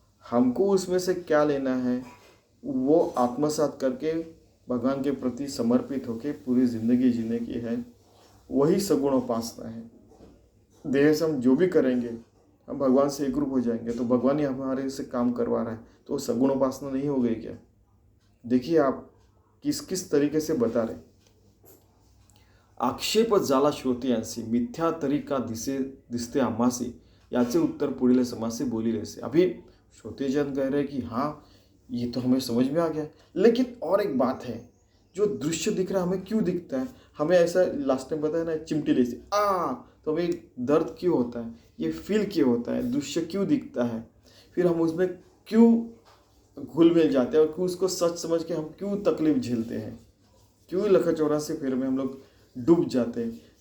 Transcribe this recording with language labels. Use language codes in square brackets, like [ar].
[hi] हमको उसमें से क्या लेना है, वो आत्मसात करके भगवान के प्रति समर्पित होकर पूरी जिंदगी जीने की है, वही सगुणोपासना है। देह से हम जो भी करेंगे हम भगवान से एकरूप हो जाएंगे, तो भगवान ही हमारे से काम करवा रहा है, तो सगुणोपासना नहीं हो गई क्या? देखिए आप किस किस तरीके से बता रहे। [mr] आक्षेप झाला श्रोतियांसी, मिथ्या तरी का दिसते आम्हासी, याचे उत्तर पुढील समासे बोली रहसे। [hi] अभी श्रोतेजन कह रहे कि हाँ ये तो हमें समझ में आ गया, लेकिन और एक बात है, जो दृश्य दिख रहा है हमें क्यों दिखता है? हमें ऐसा लास्ट टाइम बताया ना, चिमटी जैसे तो हमें दर्द क्यों होता है, ये फील क्यों होता है, दृश्य क्यों दिखता है, फिर हम उसमें क्यों घुल मिल जाते हैं और क्यों उसको सच समझ के हम क्यों तकलीफ झेलते हैं, क्यों लखा चौरासी फेर में हम लोग डूब जाते हैं।